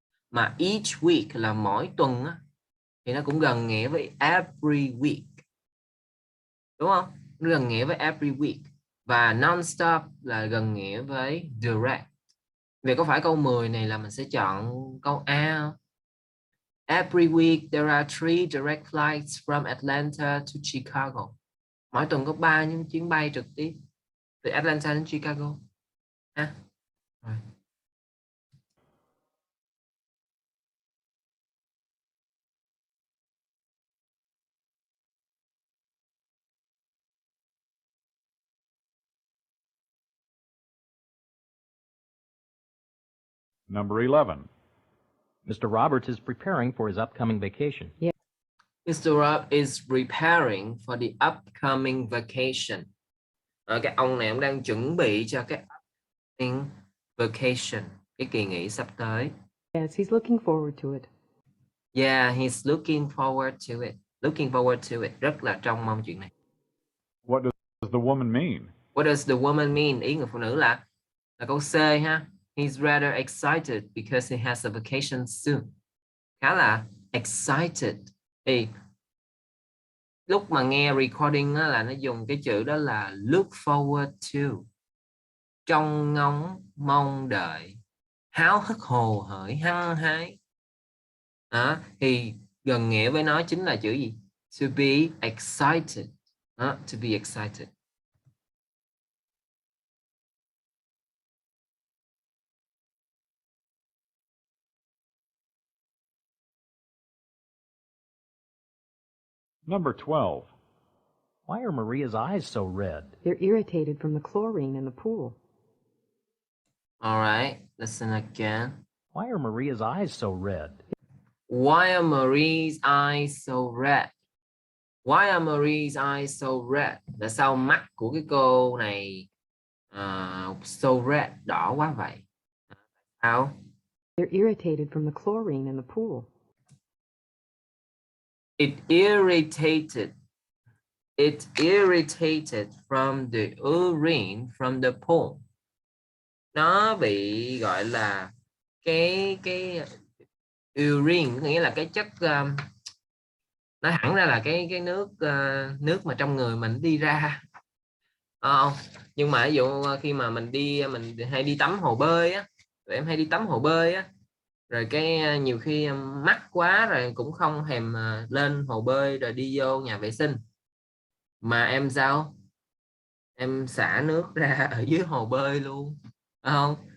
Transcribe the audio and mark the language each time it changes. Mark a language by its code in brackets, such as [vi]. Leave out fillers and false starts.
[vi] Mà [en] each week [vi] là mỗi tuần á, thì nó cũng gần nghĩa với [en] every week. [vi] Đúng không? Nó gần nghĩa với [en] every week. [vi] Và non-stop là gần nghĩa với direct. Vậy có phải câu 10 này là mình sẽ chọn câu A không? [en] Every week there are 3 direct flights from Atlanta to Chicago. [vi] Mỗi tuần có 3 những chuyến bay trực tiếp từ Atlanta đến Chicago. Ha? Rồi. [en] Number 11. Mr. Roberts is preparing for his upcoming vacation. Mr. Rob is preparing for the upcoming vacation. [vi] Cái ông này ông đang chuẩn bị cho cái [en] upcoming vacation, [vi] cái kỳ nghỉ sắp tới. [en] Yes, he's looking forward to it. Yeah, he's looking forward to it. Looking forward to it. [vi] Rất là trông mong chuyện này. [en] What does the woman mean? What does the woman mean? [vi] Ý người phụ nữ là câu C ha. [en] He's rather excited because he has a vacation soon. [vi] Khá là excited. Thì lúc mà nghe recording á, là nó dùng cái chữ đó là [en] look forward to. [vi] Trông ngóng, mong đợi, háo hức hồ hởi, hăng hái. Đó, thì gần nghĩa với nó chính là chữ gì? [en] To be excited. [vi] Đó, [en] to be excited. Number 12. Why are Maria's eyes so red? They're irritated from the chlorine in the pool. All right, listen again. Why are Maria's eyes so red? Why are Marie's eyes so red? Why are Marie's eyes so red? [vi] Tại sao mắt của cái cô này [en] so red, [vi] đỏ quá vậy? Sao? [en] They're irritated from the chlorine in the pool. It irritated from the urine from the pool. [vi] Nó bị gọi là cái urine, nghĩa là cái chất nói hẳn ra là cái nước mà trong người mình đi ra. Nhưng mà ví dụ khi mà mình hay đi tắm hồ bơi á, tụi em hay đi tắm hồ bơi á, rồi cái nhiều khi mắc quá rồi cũng không thèm lên hồ bơi rồi đi vô nhà vệ sinh, mà em sao, em xả nước ra ở dưới hồ bơi luôn, phải không?